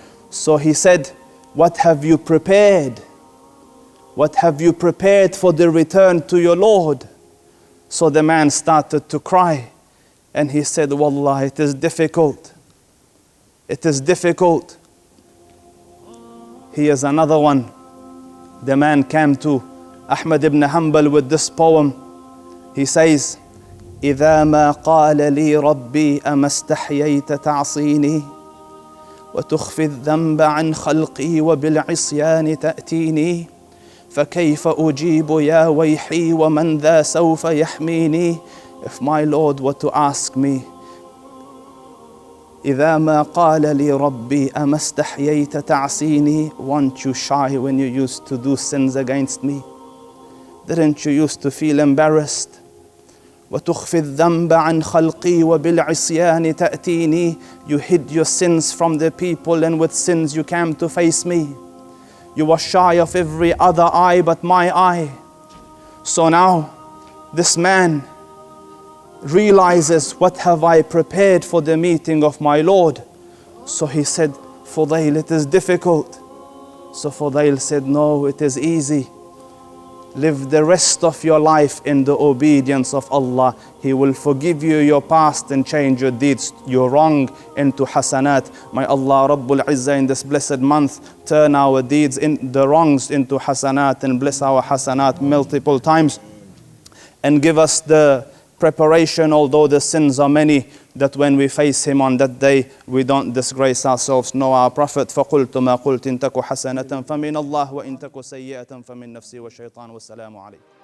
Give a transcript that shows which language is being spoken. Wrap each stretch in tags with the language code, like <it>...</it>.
<en>So he said, what have you prepared? What have you prepared for the return to your Lord? So the man started to cry and he said, Wallah, it is difficult. It is difficult. Here's another one. The man came to Ahmad ibn Hanbal with this poem. He says,</en> <ar>إذا ما قال لي ربي أما استحييت تعصيني وتخفي الذنب عن خلقي وبالعصيان تأتيني فكيف أجيب يا ويحي ومن ذا سوف يحميني.</ar> <en>If my Lord were to ask me,</en> <ar>إذا ما قال لي ربي أما استحييت تعصيني,</ar> <en>weren't you shy when you used to do sins against me? Didn't you used to feel embarrassed?</en> <ar>وتخفي الذنب عن خلقي وبالعصيان تأتيني.</ar> <en>You hid your sins from the people and with sins you came to face me. You were shy of every other eye but my eye. So now this man realizes, what have I prepared for the meeting of my Lord? So he said, Fudayl, it is difficult. So Fudayl said, no, it is easy. live the rest of your life in the obedience of Allah. He will forgive you your past and change your deeds, your wrong into hasanat. May Allah Rabbul Izzah in this blessed month turn our deeds, in the wrongs into hasanat, and bless our hasanat multiple times, and give us the preparation, although the sins are many, that when we face Him on that day, we don't disgrace ourselves. Know our Prophet,</en> <ar>فَقُلْتُ مَا قُلْتِ إِن تَكُ حَسَنَةً فَمِنَ اللَّهِ وَإِن تَكُ سَيِّئَةً فَمِن نَفْسِي وَالشَّيْطَانُ وَالسَّلَامُ عَلَيْكُمْ.</ar>